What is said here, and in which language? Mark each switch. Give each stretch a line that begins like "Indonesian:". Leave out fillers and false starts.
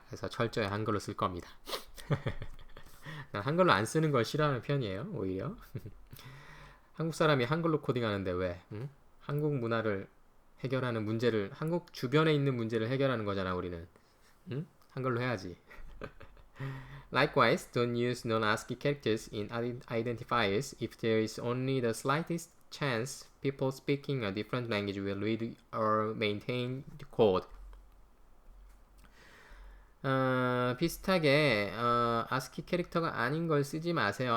Korean: 그래서 철저히 한글로 쓸 겁니다. 난 한글로 안 쓰는 걸 싫어하는 편이에요. 오히려 한국 사람이 한글로 코딩하는데 왜? 한국 문화를 해결하는 문제를 한국 주변에 있는 문제를 해결하는 거잖아 우리는. 한글로 해야지.
English: Likewise, don't use non-ASCII characters in identifiers if there is only the slightest chance people speaking a different language will read or maintain the code.
Korean: 비슷하게 ASCII 캐릭터가 아닌 걸 쓰지 마세요.